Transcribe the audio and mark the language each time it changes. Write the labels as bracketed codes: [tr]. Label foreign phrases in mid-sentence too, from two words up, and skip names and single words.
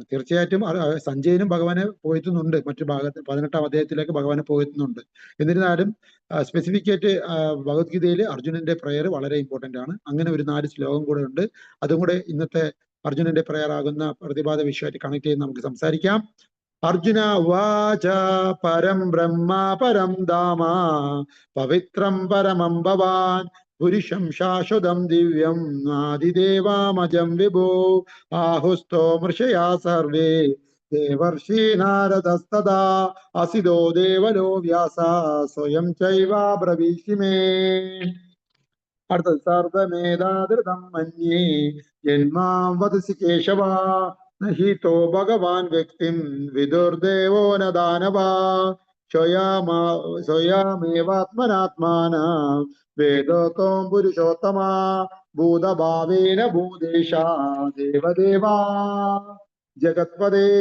[ml] തീർച്ചയായിട്ടും സഞ്ജയനും ഭഗവാനെ പുകഴ്ത്തുന്നുണ്ട്, മറ്റു ഭാഗത്ത് 18ാം അധ്യായത്തിലേക്ക് ഭഗവാനെ പുകഴ്ത്തുന്നുണ്ട്. എന്നിരുന്നാലും സ്പെസിഫിക്കായിട്ട് ഭഗവത്ഗീതയിൽ അർജുനന്റെ പ്രയർ വളരെ ഇമ്പോർട്ടന്റ് ആണ്. അങ്ങനെ ഒരു 4 ശ്ലോകം കൂടെ ഉണ്ട്. അതും കൂടെ ഇന്നത്തെ അർജുനന്റെ പ്രയർ ആകുന്ന പ്രതിപാദ വിഷയമായിട്ട് കണക്ട് ചെയ്ത് നമുക്ക് സംസാരിക്കാം. [sa] അർജുന ഉവാച പരം ബ്രഹ്മ പരം ധാമ പവിത്രം പരമം ഭവാൻ പുരുഷം ശാശ്വതം ദിവ്യം ആദിദേവാമജം വിഭോ ആഹുസ്തോ മൃഷയാ സർവേ ദേവർഷി നാരദസ്തദാ അസിതോ ദേവലോ വ്യാസ സ്വയം ചൈവാബ്രവീഷി മേ. അടുത്തത് സർവമേധാധൃതം മന്യേ ജന്മാം വദസി കേശവ നഹിതോ ഭഗവാൻ വ്യക്തിം വിദുർദേവോ ന ദാനവ സ്വയമേവാത്മനാത്മാന വേദോത്തോം പുരുഷോത്തമ ഭൂതഭാവേന ഭൂതേശ ദേവദേവാ ജഗത്പദേ.